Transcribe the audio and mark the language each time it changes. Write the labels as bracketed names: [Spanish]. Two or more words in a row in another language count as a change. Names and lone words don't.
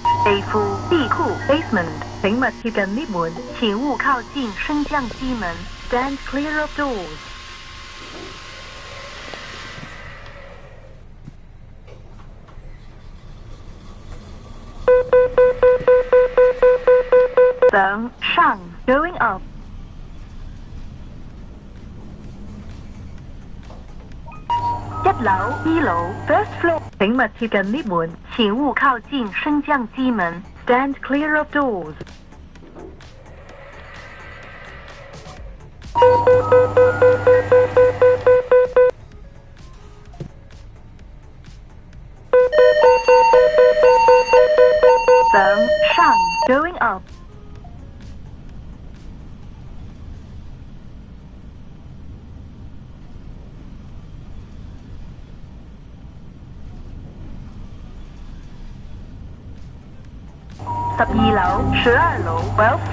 [Cantonese] 地庫地庫 basement， 請勿貼近 lift 門，請勿靠近升降機門。 [English] Stand clear of doors。上 going up。 [Cantonese] 一樓二樓 [English] first floor， [Cantonese] 請勿貼近 lift 門，請勿靠近升降機門。 [English] Stand clear of doors。上 going [Cantonese] up。12 樓、12樓 12th